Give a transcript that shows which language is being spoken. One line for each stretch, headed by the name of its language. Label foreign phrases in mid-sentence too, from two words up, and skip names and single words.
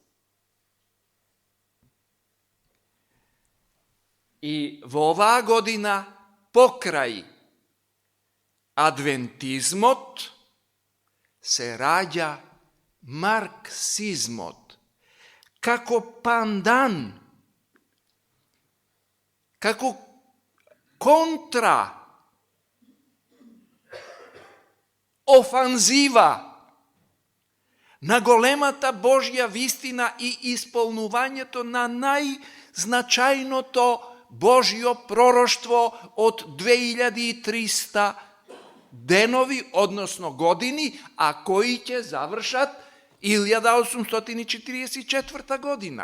Macedonian: И ова година покрај адвентизмот се раѓа марксизмот. Како пандан, како контра офанзива на големата Божја вистина и исполнувањето на најзначајното Божјо пророштво од 2300 денови, односно години, а кои ќе завршат 1844 година.